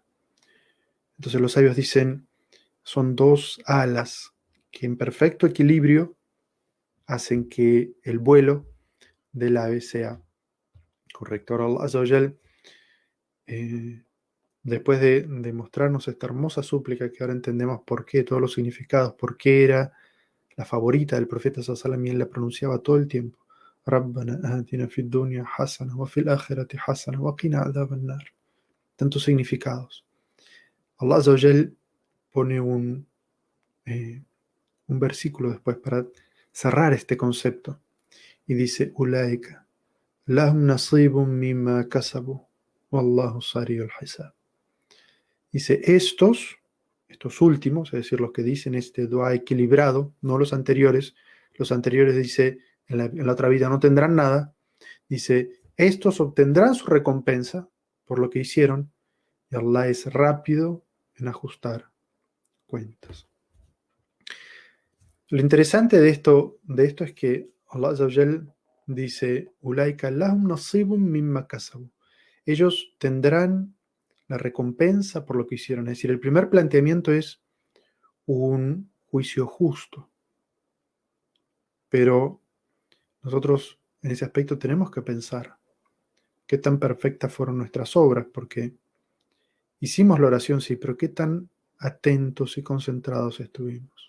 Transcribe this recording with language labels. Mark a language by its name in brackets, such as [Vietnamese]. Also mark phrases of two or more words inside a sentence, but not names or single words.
[Spanish] Entonces los sabios dicen, son dos alas que en perfecto equilibrio hacen que el vuelo del ave sea correcto. Ahora Allah [Arabic] عز وجل, [Spanish] después de mostrarnos esta hermosa súplica que ahora entendemos por qué, todos los significados, por qué era la favorita del profeta [Arabic] صلى الله عليه وسلم [Spanish] y él la pronunciaba todo el tiempo. [Arabic] ربنا آتنا في الدنيا حسنة وفي الآخرة حسنة وقنا عذاب النار. [Spanish] Tantos significados. Allah [Arabic] عز وجل [Spanish] pone un versículo después para cerrar este concepto y dice [Arabic] أولئك لهم نصيب مما كسبوا والله سريع الحساب. [Spanish] Dice estos últimos, es decir, los que dicen este dua equilibrado, no los anteriores dice en la otra vida no tendrán nada, dice estos obtendrán su recompensa por lo que hicieron y Allah es rápido en ajustar cuentas. Lo interesante de esto es que Allah [Arabic] عز وجل [Spanish] dice, [Arabic] أولئك لهم نصيب مما كسبوا. [Spanish] Ellos tendrán la recompensa por lo que hicieron. Es decir, el primer planteamiento es un juicio justo. Pero nosotros en ese aspecto tenemos que pensar qué tan perfectas fueron nuestras obras, porque hicimos la oración, sí, pero qué tan atentos y concentrados estuvimos.